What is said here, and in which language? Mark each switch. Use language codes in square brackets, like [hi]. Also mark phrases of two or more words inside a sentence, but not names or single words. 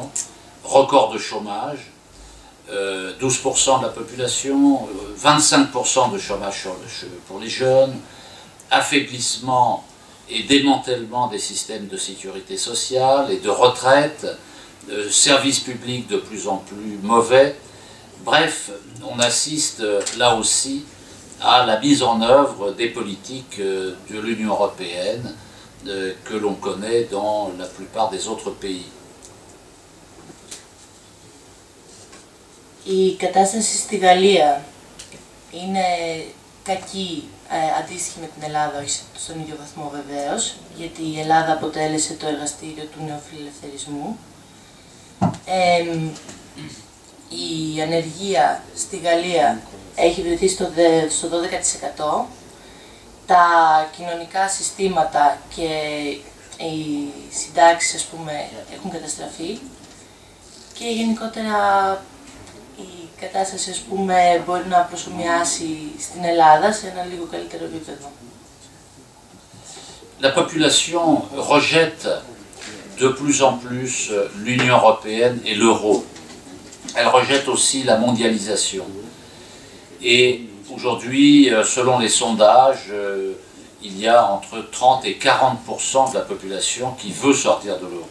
[fr] Record de chômage, 12% de la population, 25% de chômage pour les jeunes, affaiblissement et démantèlement des systèmes de sécurité sociale et de retraite, services publics de plus en plus mauvais. Bref, on assiste là aussi à la mise en œuvre des politiques de l'Union européenne que l'on connaît dans la plupart des autres pays. [el] Η κατάσταση στη Γαλλία είναι κακή, αντίστοιχη με την Ελλάδα, όχι στον ίδιο βαθμό βεβαίως, γιατί η Ελλάδα αποτέλεσε το εργαστήριο του νεοφιλελευθερισμού. Η ανεργία στη Γαλλία έχει βρεθεί στο 12%. Τα κοινωνικά συστήματα και οι συντάξεις, ας πούμε, έχουν καταστραφεί και γενικότερα η κατάσταση, ας πούμε, μπορεί να προσομοιάσει στην Ελλάδα σε ένα λίγο καλύτερο επίπεδο. [fr] La population rejette de plus en plus l'Union européenne et l'euro. Elle rejette aussi la mondialisation. Et aujourd'hui, selon les sondages, il y a entre 30 et 40% de la population qui veut sortir de l'euro.